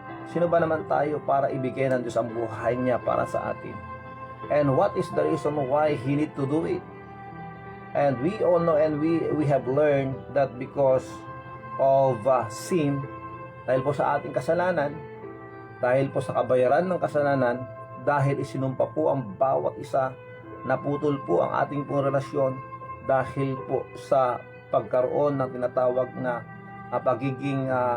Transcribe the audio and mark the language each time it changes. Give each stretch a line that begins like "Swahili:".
Filipino: Sino ba naman tayo para ibigay ng Diyos ang buhay niya para sa atin?
English: And what is the reason why He need to do it? And we all know and we have learned that because of sin,
Filipino: dahil po sa ating kasalanan, dahil po sa kabayaran ng kasalanan, dahil isinumpa po ang bawat isa, naputol po ang ating pong relasyon dahil po sa pagkaroon ng tinatawag na pagiging